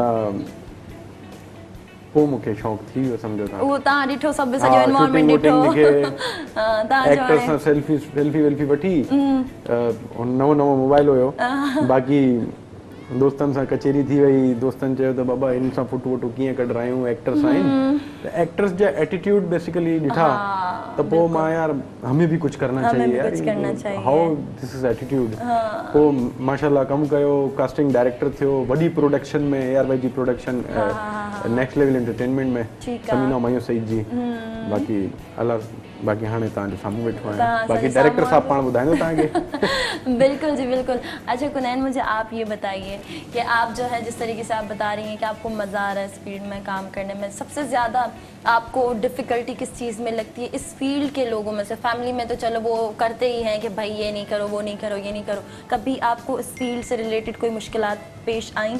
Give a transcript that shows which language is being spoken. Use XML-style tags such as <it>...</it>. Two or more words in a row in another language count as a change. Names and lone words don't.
<sd>त पोइ मूंखे शौक़ु थी वियो, सम्झो था। उहो तव्हां ॾिठो सभु सॼो एनवायरनमेंट ॾिठो। एक्टर सां सेल्फी वेल्फी वठी, नओं मोबाइल हुयो। बाक़ी दोस्तनि सां कचहरी थी वई, दोस्तनि चयो त बाबा हिन सां फोटो वोटो कीअं कढायूं, एक्टर्स आहिनि त एक्टर्स जा एटीट्यूड बेसिकली ॾिठा त पोइ मां यार</sd> <ur>ہمیں بھی کچھ کرنا چاہیے یار,</ur> <en>How this is attitude.</en> <sd>पोइ माशाल्लाह कमु कयो,</sd> <en>casting director</en> <sd>थियो, वॾी प्रोडक्शन में ARY जी प्रोडक्शन,</sd> <en>next level entertainment</en> <sd>में समीना मायूं सईद जी। बाक़ी अल्लाह बाकी हाणे तव्हांजे साम्हूं वेठो आहियां, बाकी डायरेक्टर साहब पाण ॿुधाईंदो तव्हांखे। बिल्कुल जी बिल्कुल।</sd> <ur>اچھا قنین مجھے آپ یہ بتائیے کہ آپ جو ہے جس طریقے سے آپ بتا رہی ہیں کہ آپ کو مزہ آ رہا ہے اس فیلڈ میں کام کرنے میں، سب سے زیادہ آپ کو ڈفیکلٹی کس چیز میں لگتی ہے اس فیلڈ کے لوگوں میں سے? فیملی میں تو چلو وہ کرتے ہی ہیں کہ بھائی یہ نہیں کرو، وہ نہیں کرو، یہ نہیں کرو، کبھی آپ کو اس فیلڈ سے ریلیٹڈ کوئی مشکلات پیش آئی?</ur>